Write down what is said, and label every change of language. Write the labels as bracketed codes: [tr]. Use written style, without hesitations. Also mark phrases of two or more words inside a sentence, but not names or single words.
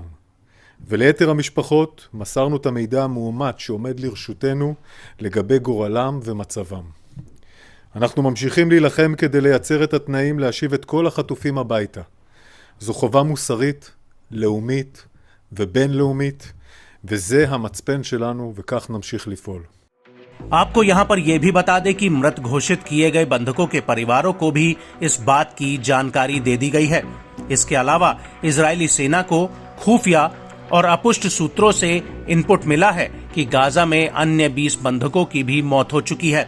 [he] וליתר המשפחות מסרנו את המידע המאומת שעומד לרשותנו לגבי גורלם ומצבם. אנחנו ממשיכים להילחם כדי לייצר את התנאים להשיב את כל החטופים הביתה. זו חובה מוסרית, לאומית ובינלאומית, וזה המצפן שלנו וכך נמשיך לפעול. [hi] आपको यहाँ पर यह भी बता दें कि मृत घोषित किए गए बंधकों के परिवारों को भी इस बात की जानकारी दे दी गई है। इसके अलावा इजरायली सेना को खुफिया और अपुष्ट सूत्रों से इनपुट मिला है कि गाजा में अन्य 20 बंधकों की भी मौत हो चुकी है।